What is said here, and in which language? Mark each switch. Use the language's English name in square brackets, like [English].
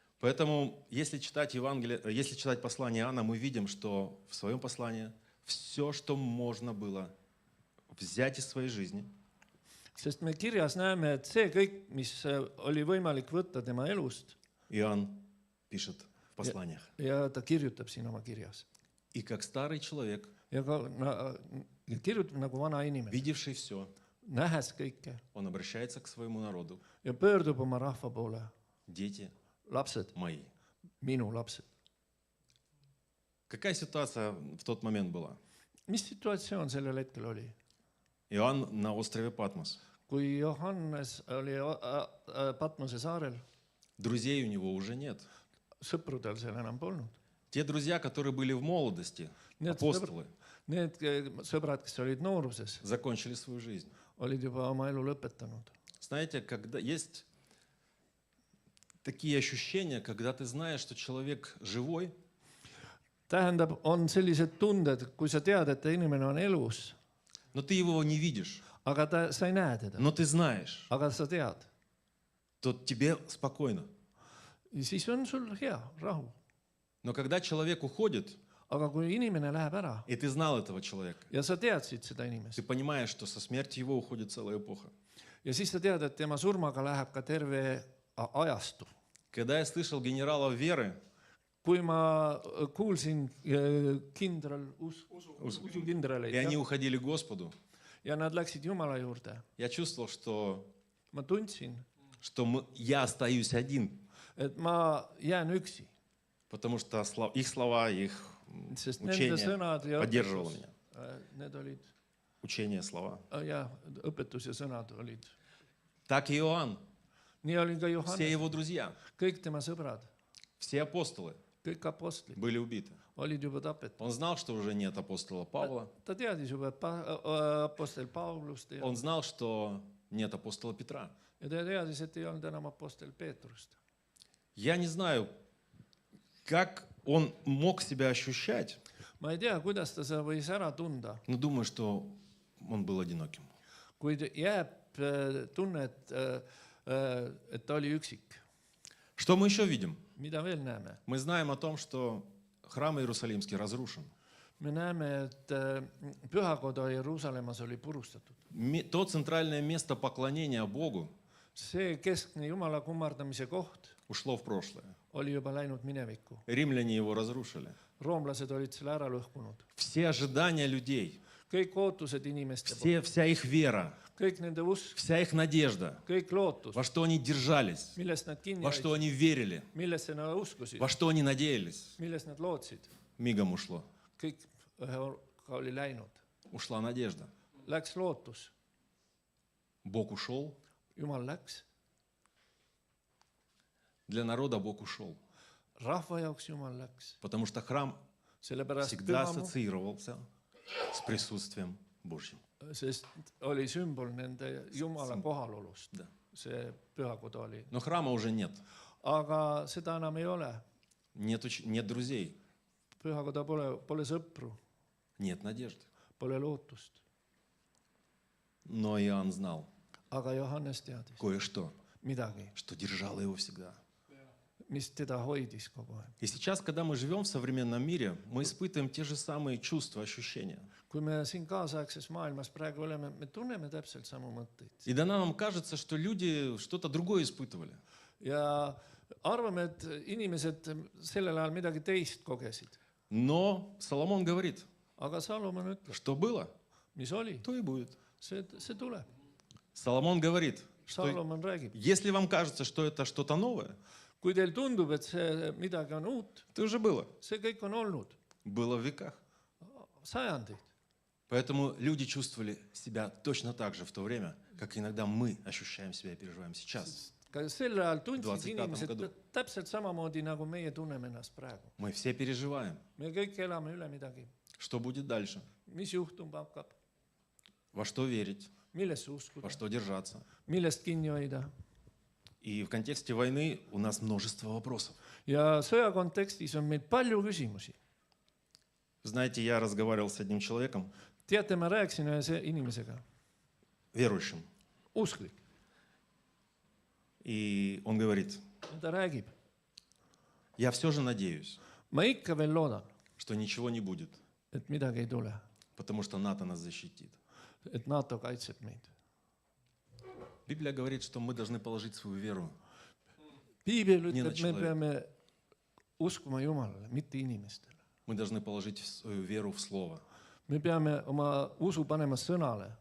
[Russian] Поэтому, если читать Евангелие, если читать послание Иоанна, мы видим, что в своем послании все, что можно было взять из своей жизни, [Estonian] Sest me kirjas näeme, et see kõik, mis oli võimalik võtta tema elust, [Russian] Иоанн пишет в посланиях. [Estonian] ja ta kirjutab siin oma kirjas. [Russian] И как старый человек, [Estonian] Ja kirjutab nagu vana inimene, [Russian] видевший все, [Estonian] nähes kõike [Russian] он обращается к своему народу. [Estonian] ja pöördub oma rahva poole. [Russian] Дети [Estonian] Lapsed, [Russian] мои. [Estonian] minu lapsed. [Russian] Какая ситуация в тот момент была? [Estonian] Mis situatsioon sellel hetkel oli? [Russian] Иоанн на острове Патмос. [Estonian] Kui Johannes oli Patmose saarel, [Russian] Друзей у него уже нет. [Estonian] sõpru tal seal enam polnud. [Russian] Те друзья, которые были в молодости, [Estonian] Need [Russian] апостолы, [Estonian] Need sõbrad, kes olid nooruses, [Russian] закончили свою жизнь. [Estonian] olid juba oma elu lõpetanud. [Russian] Знаете, когда есть такие ощущения, когда ты знаешь, что человек живой, [Estonian] Tähendab, on sellised tunded, kui sa tead, et inimene on elus, [Russian] но ты его не видишь, [Estonian] aga sa ei näe teda, [Russian] но ты знаешь, [Estonian] aga sa tead. [Russian] то тебе спокойно. [Estonian] Ja siis on sul hea, rahu. [Russian] Но когда человек уходит, [Estonian] Aga kui inimene läheb ära [Russian] и ты знал этого человека, [Estonian] ja sa teadsid seda inimest [Russian] ты понимаешь, что со смертью его уходит целая эпоха. [Estonian] ja siis sa tead, et tema surmaga läheb ka terve ajastu. [Russian] Когда я слышал генерала Веры, [Estonian] Kui ma kuulsin usukindraleid [Russian] и они уходили к Господу, [Estonian] ja nad läksid Jumala juurde, [Russian] я чувствовал, [Estonian] ma tundsin, [Russian] что я остаюсь один, [Estonian] et ma jään üksi, [Russian] потому что их слова, их [Estonian] sest nende [Russian] учение [Estonian] sõnad ja [Russian] поддерживало [Estonian] õpetus, [Russian] меня. [Estonian] need olid, [Russian] Учение, слова. [Estonian] ja õpetus ja sõnad olid. [Russian] Так и Иоанн, [Estonian] Nii oli ka [Russian] все [Estonian] Johannes, [Russian] его друзья, [Estonian] kõik tema sõbrad, [Russian] все апостолы [Estonian] kõik apostlid [Russian] были убиты. [Estonian] olid juba tapetud. [Russian] Он знал, что уже нет апостола Павла. [Estonian] Ta teadis juba, et apostel Paulust ei [Russian] Он [Estonian] olnud [Russian] знал, что нет апостола Петра. [Estonian] ja ta teadis, et ei olnud enam apostel Peetrust. [Russian] Я не знаю, как он мог себя ощущать, [Estonian] Ma ei tea, kuidas ta seda võis ära tunda, [Russian] но думаю, что он был одиноким. [Estonian] kuid jääb tunne, et ta oli üksik. [Russian] Что мы еще видим? [Estonian] Mida veel näeme? [Russian] Мы знаем о том, что храм Иерусалимский разрушен. [Estonian] Me näeme, et pühakoda Jeruusalemmas oli purustatud. [Russian] То центральное место поклонения Богу [Estonian] See keskne Jumala kummardamise koht [Russian] ушло в прошлое. [Estonian] oli juba läinud minevikku. [Russian] Римляне его разрушили. [Estonian] Roomlased olid selle ära lõhkunud. [Russian] Все ожидания людей, [Estonian] Kõik ootused inimeste poolt, [Russian] вся их вера, [Estonian] kõik nende usk, [Russian] вся их надежда, [Estonian] kõik lootus, [Russian] во что они держались, [Estonian] millest nad kinni [Russian] во что [Estonian] olid, [Russian] они верили, [Estonian] millesse nad uskusid, [Russian] во что они надеялись, [Estonian] millest nad lootsid, [Russian] мигом ушло. [Estonian] kõik ühega oli läinud. [Russian] Ушла надежда. [Estonian] Läks lootus, [Russian] Бог ушел. [Estonian] Jumal läks, [Russian] Для народа Бог ушел. [Estonian] rahva jaoks Jumal läks, [Russian] Потому что храм [Estonian] sellepärast [Russian] всегда [Estonian] pühamu, [Russian] ассоциировался с присутствием Божьим. [Estonian] sest oli sümbol nende Jumala kohalolust. [Russian] Да. [Estonian] See pühakoda oli. [Russian] Но храма уже нет. [Estonian] Aga seda enam ei ole. [Russian] Нет друзей. [Estonian] pühakoda pole sõpru, [Russian] нет надежды. [Estonian] pole lootust. [Russian] Но Иоанн знал [Estonian] Aga Johannes teadis [Russian] кое-что, [Estonian] midagi, [Russian] что держало его всегда. [Estonian] mis teda hoidis kogu aeg. [Russian] И сейчас, когда мы живем в современном мире, мы испытываем те же самые чувства, ощущения. [Estonian] Kui me siin kaasaegses maailmas praegu oleme, me tunneme täpselt samu mõtteid. [Russian] И тогда нам кажется, что люди что-то другое испытывали. [Estonian] Ja arvame, et inimesed sellel ajal midagi teist kogesid. [Russian] Но Соломон говорит, [Estonian] Aga Salomon ütleb, [Russian] что было, [Estonian] mis oli, [Russian] то и будет. [Estonian] see tuleb. [Russian] Соломон говорит, что [Estonian] Salomon räägib. [Russian] если вам кажется, что это что-то новое, [Estonian] Kui teil tundub, et see midagi on uut, [Russian] то уже было. [Estonian] see kõik on olnud [Russian] Было в веках. [Estonian] sajandeid. [Russian] Поэтому люди чувствовали себя точно так же в то время, как иногда мы ощущаем себя и переживаем сейчас. [Estonian] Ka sel ajal tundsid 25. inimesed [Russian] году. [Estonian] täpselt samamoodi, nagu meie tunneme ennast praegu. [Russian] Мы все переживаем, [Estonian] Me kõik elame üle midagi. [Russian] что будет дальше, [Estonian] Mis juhtuma hakkab, [Russian] во что верить, [Estonian] millesse uskuda, [Russian] во что держаться. [Estonian] millest kinni hoida. [Russian] И в контексте войны у нас множество вопросов. [Estonian] Ja sõja kontekstis on meil palju küsimusi. [Russian] Знаете, я разговаривал с одним человеком, [Estonian] Teate, ma rääkisin ühe inimesega, [Russian] верующим, [Estonian] usklik. [Russian] и он говорит, [Estonian] Ta räägib, [Russian] я все же надеюсь, [Estonian] ma ikka veel loodan, [Russian] что ничего не будет, [Estonian] et midagi ei tule, [Russian] потому что НАТО нас защитит. [Estonian] et NATO kaitseb meid. [Russian] Библия говорит, что мы должны положить свою веру. [Estonian] Piibel Nii me človek. peame uskuma Jumalale, mitte inimestele. [Russian] Мы должны положить свою веру в Слово. [Estonian] Me peame oma usu panema sõnale.